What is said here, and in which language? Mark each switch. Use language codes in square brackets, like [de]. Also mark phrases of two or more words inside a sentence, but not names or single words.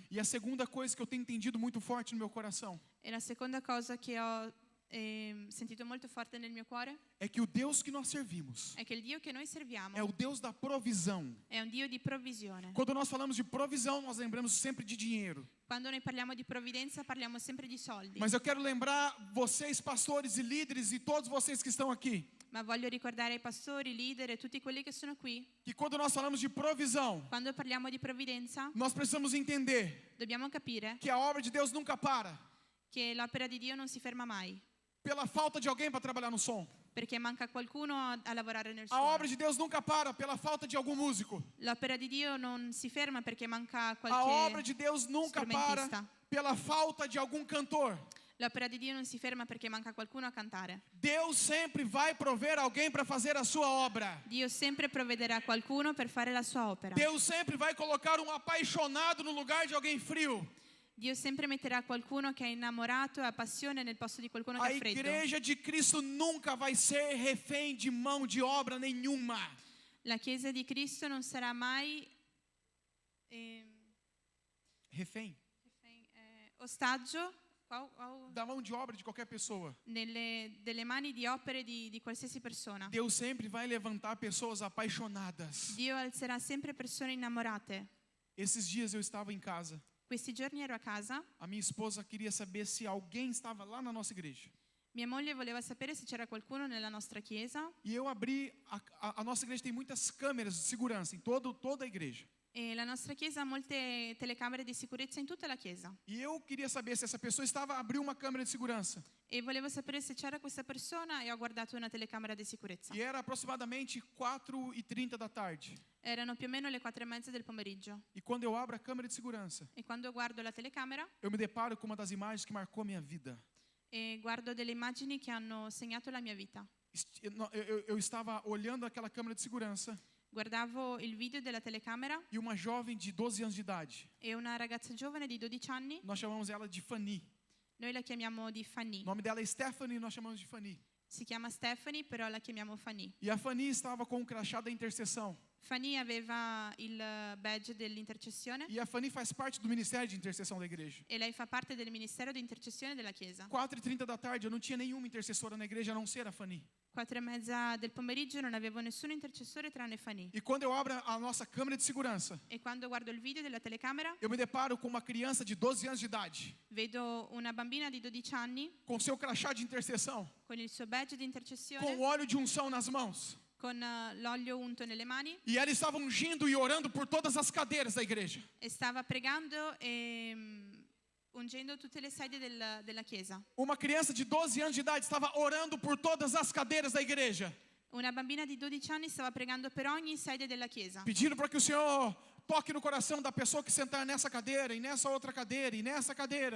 [pt] E a segunda coisa que eu tenho entendido muito forte no meu coração [it] E la seconda cosa che ho sentito molto forte nel mio cuore [pt] é que o Deus que nós servimos [it] è che il Dio che noi serviamo [pt] é o Deus da provisão. [it] è un Dio di provvisione. [pt] Quando nós falamos de provisão, nós lembramos sempre de dinheiro. [it] Quando noi parliamo di provvidenza parliamo sempre di soldi. [pt] Mas eu quero lembrar vocês, pastores e líderes, e todos vocês que estão aqui, [it] Ma voglio ricordare ai pastori, leader e tutti quelli che sono qui, [pt] que quando nós falamos de provisão, [it] quando parliamo di provvidenza [pt] nós precisamos entender [it] dobbiamo capire [pt] que a obra de Deus nunca para [it] che l'opera di Dio non si ferma mai, [pt] pela falta de alguém para trabalhar no som. [it] perché manca qualcuno a lavorare nel [pt] A obra [it] suono. [pt] de Deus nunca para pela falta de algum músico. [it] L'opera di Dio non si ferma perché manca [pt] A obra de [it] qualche [pt] Deus nunca para [it] strumentista. [pt] pela falta de algum cantor. [it] L'opera di Dio non si ferma perché manca qualcuno a cantare. [pt] Deus sempre vai prover alguém para fazer a sua obra. [it] Dio sempre provvederà qualcuno per fare la sua opera. [pt] Deus sempre vai colocar um apaixonado no lugar de alguém frio. [it] Dio sempre metterà qualcuno che è innamorato e ha passione nel posto di qualcuno [pt] A [it] che è freddo. [pt] igreja de Cristo nunca vai ser refém de mão de obra nenhuma. [it] La Chiesa di Cristo non sarà mai [pt] Refém [it] ostaggio [pt] da mão de obra de qualquer pessoa. [it] delle mani di opere di qualsiasi persona. [pt] Deus sempre vai levantar pessoas apaixonadas. [it] Dio alzerà sempre persone innamorate. [pt] Esses dias eu estava em casa. [it] Questi giorni ero a casa, [pt] A minha esposa queria saber se alguém estava lá na nossa igreja. [it] mia moglie voleva sapere se c'era qualcuno nella nostra chiesa [pt] E eu abri, a nossa igreja tem muitas câmeras de segurança em toda a igreja. [it] e la nostra chiesa ha molte telecamere di sicurezza in tutta la chiesa. [pt] E eu queria saber se essa pessoa abriu uma câmera de segurança. [it] E volevo sapere se c'era questa persona e ho guardato una telecamera di sicurezza. [pt] E era aproximadamente 4h30 da tarde. [it] Erano più o meno le 4:30 del pomeriggio [pt] E quando eu abro a câmera de segurança, [it] e quando guardo la telecamera [pt] eu me deparo com uma das imagens que marcou a minha vida. [it] e guardo delle immagini che hanno segnato la mia vita. [pt] Eu estava olhando aquela câmera de segurança [it] Guardavo il video della telecamera [pt] e uma jovem de 12 anos de idade, [it] e una ragazza giovane di 12 anni, [pt] nós chamamos ela de Fanny. [it] noi la chiamiamo di [pt] O [it] Fanny. [pt] nome dela é Stephanie e nós chamamos de Fanny. [it] Si chiama Stephanie, però la chiamiamo Fanny. [pt] E a Fanny estava com o crachá da intercessão. [it] Fanny aveva il badge dell'intercessione [pt] E a Fanny faz parte do ministério de intercessão da igreja. [it] e lei fa parte del ministero di intercessione della Chiesa. [pt] 4h30 da tarde, eu não tinha nenhuma intercessora na igreja a não ser a Fanny. [it] 4:30 del pomeriggio non avevo nessun intercessore tranne Fanny. [pt] E quando eu abro a nossa câmera de segurança, [it] E quando guardo il video della telecamera, [pt] eu me deparo com uma criança de 12 anos de idade, [it] vedo una bambina di 12 anni [pt] com seu crachá de intercessão, [it] con il suo badge di [pt] com [it] intercessione, [pt] óleo de unção nas mãos. [it] con l'olio unto nelle mani, [pt] E ela estava ungindo e orando por todas as cadeiras da igreja. [it] e stava pregando e ungendo tutte le sedie della chiesa. [pt] Uma criança de 12 anos de idade estava orando por todas as cadeiras da igreja, [it] Una bambina di 12 anni stava pregando per ogni sedia della chiesa, [pt] pedindo para que o Senhor toque no coração da pessoa que sentar nessa cadeira, e nessa outra cadeira, e nessa cadeira.